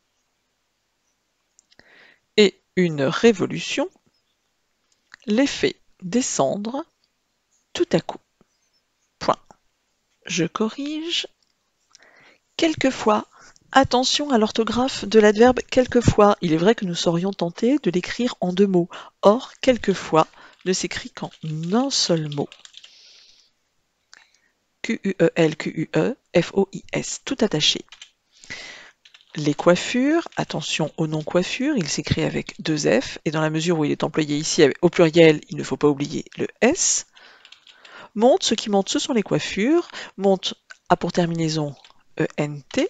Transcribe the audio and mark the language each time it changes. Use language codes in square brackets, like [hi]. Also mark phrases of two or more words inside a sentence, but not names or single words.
[fr] Et une révolution les fait descendre tout à coup. Point. Je corrige. Quelquefois. Attention à l'orthographe de l'adverbe quelquefois. Il est vrai que nous serions tentés de l'écrire en deux mots. Or, quelquefois ne s'écrit qu'en un seul mot. Q-U-E-L, Q-U-E, F-O-I-S, tout attaché. Les coiffures, attention au nom coiffure, il s'écrit avec deux F, et dans la mesure où il est employé ici au pluriel, il ne faut pas oublier le S. Monte, ce qui monte, ce sont les coiffures. Monte a pour terminaison E-N-T.